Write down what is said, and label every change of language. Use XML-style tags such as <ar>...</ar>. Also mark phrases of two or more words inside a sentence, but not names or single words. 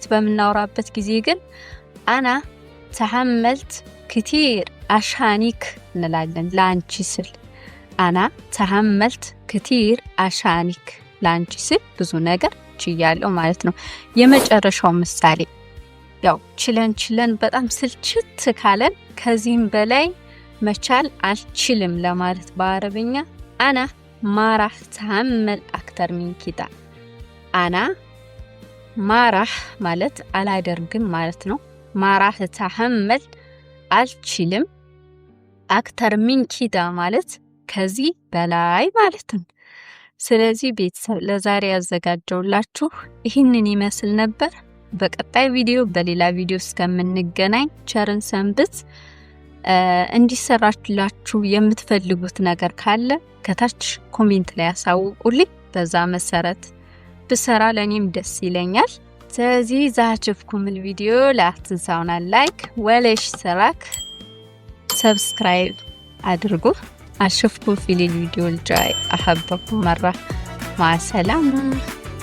<am>በምናወራበት ጊዜ ግን</am> <ar>أنا تحملت كتير عشانك</ar> <am>እንላለን። ላንቺ ስል</am> <ar>أنا تحملت كتير عشانك፣</ar> <am>ላንቺ ስል ብዙ ነገር ችያለው ማለት ነው። የመጨረሻው ምሳሌ ያው ችለን በጣም ስልችት ካለን ከዚህም በላይ መቻል አልችልም ለማለት በአረብኛ</am> <ar>أنا ما راح أتحمل أكتر من كده. أنا ما راح</ar> <am>ማለት አላደርግም ማለት ነው።</am> <ar>ما راح أتحمل</ar> <am>አልችልም።</am> <ar>أكتر من كده</ar> <am>ማለት ከዚህ በላይ ማለት ነው። ስለዚህ ቤተሰብ ለዛሬ ያዘጋጀውላችሁ ይህንን ይመስል ነበር። በቀጣይ ቪዲዮ በሌላ ቪዲዮ እስከምንገናኝ ቸርን ሰንብት። እንዲሰራላችሁ የምትፈልጉት ነገር ካለ ከታች ኮሜንት ላይ አሳውቁልኝ። በዛ መሰረት ብሰራ ለኔም ደስ ይለኛል። ስለዚህ ዛችፍኩም</am> <ar>الفيديو لا تنسون اللايك ولا اشتراك سبسكرايب</ar> <am>አድርጉ።</am> <ar>أشوفكم في الفيديو الجاي. أحبكم مرة. مع السلامة.</ar>